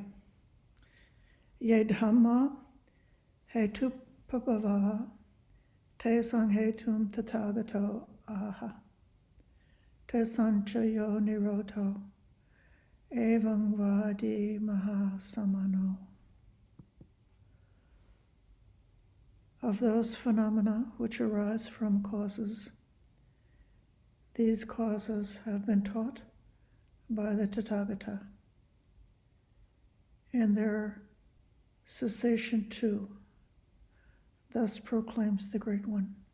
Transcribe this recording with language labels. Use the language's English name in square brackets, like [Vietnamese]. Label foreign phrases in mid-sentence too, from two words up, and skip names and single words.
[Pali] Ye Dhamma hetu pabhava te sanghetum tathagato aha te sanchayo niroto evang vadi mahasamano. [English] Of those phenomena which arise from causes, these causes have been taught by the Tathagata, and their cessation too thus proclaims the Great One.